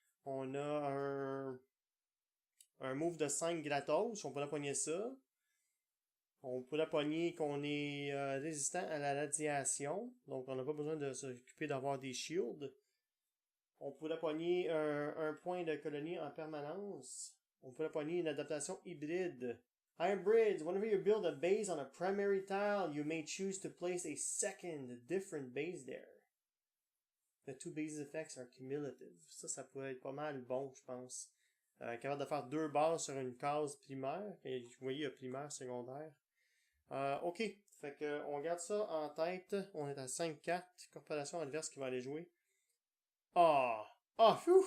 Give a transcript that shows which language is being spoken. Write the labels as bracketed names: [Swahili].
[French] On a un move de 5 gratos. On pourrait pogner ça. On pourrait pogner qu'on est résistant à la radiation. Donc on n'a pas besoin de s'occuper d'avoir des shields. On pourrait pogner un point de colonie en permanence. On pourrait pogner une adaptation hybride. [English] Hybrids. Whenever you build a base on a primary tile, you may choose to place a second different base there. The two base effects are cumulative. [French] Ça pourrait être pas mal bon, je pense. Capable de faire 2 bases sur une case primaire. Et vous voyez, il y a primaire, secondaire. Ok. Fait que on garde ça en tête. On est à 5 cartes. Corporation adverse qui va aller jouer. Ah! Ah, fou!